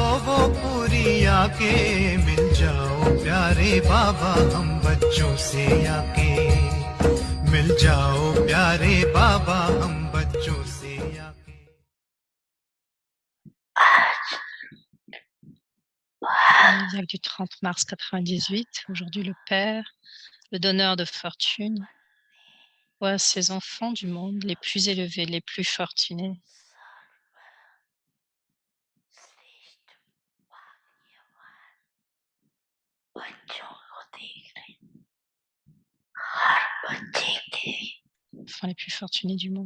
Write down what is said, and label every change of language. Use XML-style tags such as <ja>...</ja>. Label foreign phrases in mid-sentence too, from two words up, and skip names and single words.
<hi>वो पूरी आके, मिल जाओ प्यारे बाबा हम बच्चों से आके, मिल जाओ प्यारे बाबा हम बच्चों से आके।</hi> <fr>Cardiaque du 30 mars 98, aujourd'hui le Père, le donneur de fortune, voit ses enfants du monde les plus élevés, les plus fortunés. Enfants les plus fortunés du monde.</fr>